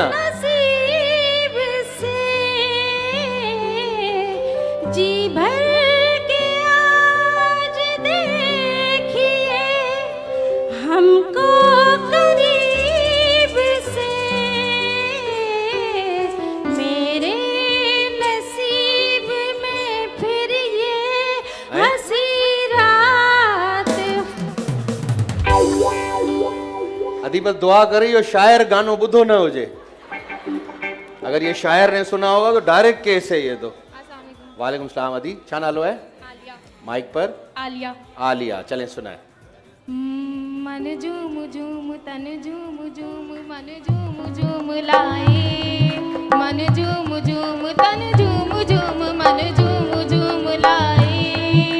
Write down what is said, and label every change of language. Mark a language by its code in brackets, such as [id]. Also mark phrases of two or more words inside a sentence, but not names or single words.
[hi] नसीब से, जी भर के आज देखिए हमको करीब से। मेरे नसीब में फिर ये हंसी रात। [sd] अदी बस दुआ करी और शायर गानो बुधो न हो जे। [hi] अगर ये शायर ने सुना होगा तो डायरेक्ट केस है ये तो। [ar] وعلیکم السلام. [sd] अदी छा नालो है? आलिया। [hi] माइक पर। आलिया। आलिया। चले सुनाए। मन झूम झूम तन झूम झूम मन झूम झूम लाए, मन झूम झूम तन झूम झूम मन झूम झूम लाए।